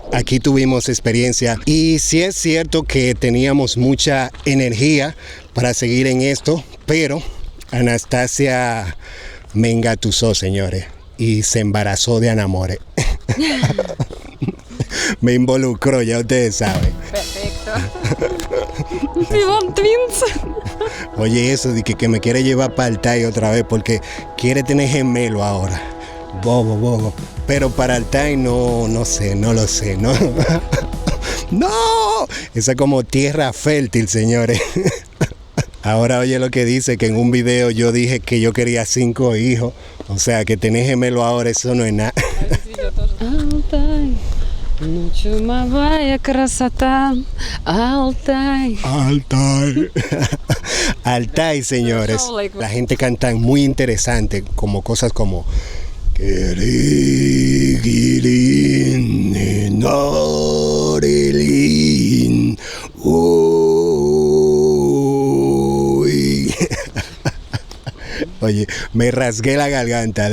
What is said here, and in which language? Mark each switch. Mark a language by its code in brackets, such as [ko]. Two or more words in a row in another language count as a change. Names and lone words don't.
[es] Aquí tuvimos experiencia y sí es cierto que teníamos mucha energía para seguir en esto, pero Anastasia me engatusó, señores, y se embarazó de Anamore. Me involucró, ya ustedes saben. Perfecto. [en] We want twins. [es] Oye, eso de que me quiere llevar para Altai otra vez porque quiere tener gemelo ahora. Bobo. Pero para Altai no sé, no lo sé, ¿no? ¡No! Esa es como tierra fértil, señores. Ahora oye lo que dice, que en un video yo dije que yo quería 5 hijos. O sea, que tener gemelo ahora, eso no es nada. [ru] Altai, ну чумовая красота, Altai. [es] Altai, señores. La gente canta muy interesante, como cosas como Oye, me rasgué la garganta.